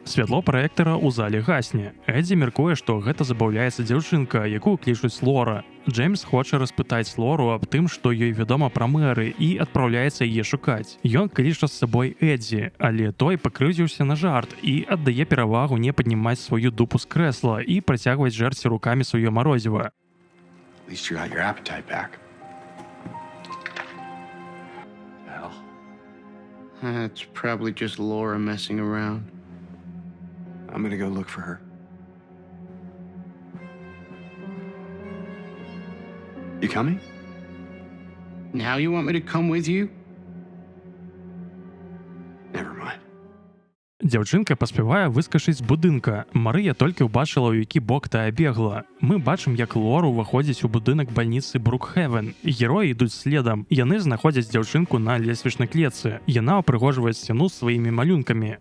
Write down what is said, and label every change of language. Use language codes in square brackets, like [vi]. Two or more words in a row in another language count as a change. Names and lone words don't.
[be] Святло праектара ў зале гасне. Эдзі меркуе, што гэта забаўляецца дзяўчынка, якую клічуць Лора. Джеймс хоча распытаць Лору аб тым, што ёй вядома пра мэры, і адпраўляецца яе шукаць. Ён кліча з сабой Эдзі, але той пакрыўдзіўся на жарт і аддае перавагу не паднімаць сваю дупу з крэсла і працягваць жэрці рукамі сваё марозіва. [en] At least you got your appetite back. Hell. That's probably just Laura messing around. I'm gonna go look for her. You coming? Now you want me to come with you? Never mind. [be] Дзяўчынка паспявае выскачыць з будынка. Марыя толькі ўбачыла, у які бок тая бегла. Мы бачым, як Лора ўваходзіць у будынак бальніцы Брукхевен. Героі ідуць следам. Яны знаходзяць дзяўчынку на лесвічнай клетцы. Яна ўпрыгожвае сцяну сваімі малюнкамі.